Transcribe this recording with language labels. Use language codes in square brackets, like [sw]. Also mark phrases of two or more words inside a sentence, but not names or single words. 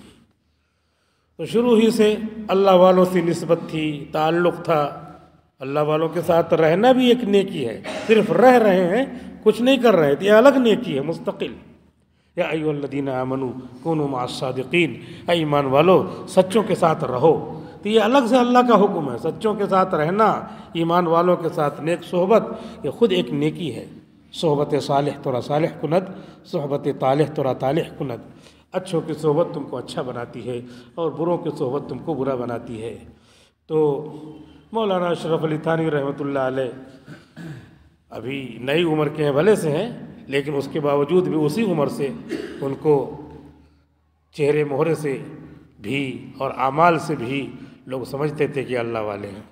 [ur] تو شروع ہی سے اللہ والوں سے نسبت تھی، تعلق تھا، اللہ والوں کے ساتھ رہنا بھی ایک نیکی ہے، صرف رہ رہے ہیں، کچھ نہیں کر رہے تھے، یہ الگ نیکی ہے مستقل۔ [ar] یا ایھا الذین آمنوا کونوا مع الصادقین، [ur] اے ایمان والو سچوں کے ساتھ رہو۔ تو یہ الگ سے اللہ کا حکم ہے، سچوں کے ساتھ رہنا، ایمان والوں کے ساتھ نیک صحبت، یہ خود ایک نیکی ہے۔ [fa] صحبت صالح ترا صالح کند، صحبت طالح ترا طالح کند۔ [ur] اچھوں کی صحبت تم کو اچھا بناتی ہے، اور بروں کی صحبت تم کو برا بناتی ہے۔ تو مولانا اشرف علی تھانوی [ar] رحمۃ اللہ علیہ [ur] ابھی نئی عمر کے ہیں، بھلے سے ہیں، لیکن اس کے باوجود بھی اسی عمر سے ان کو چہرے مہرے سے بھی اور اعمال سے بھی لوگ سمجھتے تھے کہ اللہ والے ہیں۔